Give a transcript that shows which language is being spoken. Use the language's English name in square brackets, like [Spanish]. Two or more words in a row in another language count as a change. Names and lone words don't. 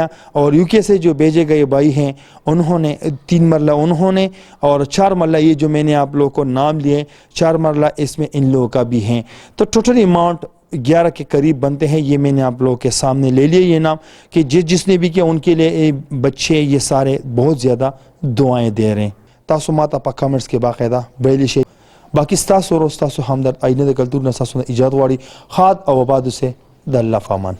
[Urdu] اور یو کے سے جو بھیجے گئے بھائی ہیں، انہوں نے 3 مرلہ انہوں نے، اور 4 مرلہ یہ جو میں نے آپ لوگوں کو نام لیے 4 مرلہ اس میں ان لوگوں کا بھی ہیں. تو ٹوٹل اماؤنٹ 11 کے قریب بنتے ہیں. یہ میں نے آپ لوگوں کے سامنے لے لیے یہ نام، کہ جس نے بھی کیا ان کے لیے بچے یہ سارے بہت زیادہ دعائیں دے رہے ہیں. [Pashto] تاسو ماته په کمنټس کې باقاعده ویلی شئ. باقي ستاسو ورو ستاسو همدرد آینه د کلتور نه تاسو نه ایجاد غواړي. خاد او آباد اوسئ. د الله په امان.